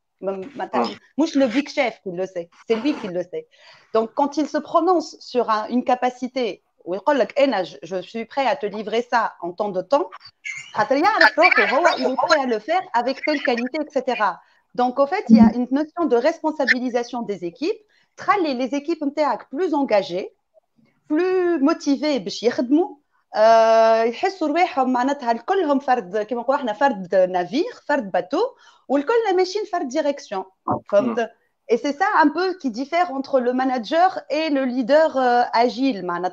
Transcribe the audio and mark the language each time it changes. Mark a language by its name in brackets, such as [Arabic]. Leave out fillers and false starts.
[French] Moi, le big chef qui le sait, c'est lui qui le sait. Donc, quand il se prononce sur une capacité, je suis prêt à te livrer ça en tant de temps, il est prêt à le faire avec telle qualité, etc. Donc, en fait, il y a une notion de responsabilisation des équipes. Les équipes plus engagées, plus motivées [Arabic] باش يخدموا يحسوا رواحهم معناتها الكلهم فرد كما نقولوا احنا فرد نافير فرد باتو والكل ماشيين فرد ديريكسيون فهمت. [French] Et c'est ça un peu qui diffère entre le manager et le leader agile.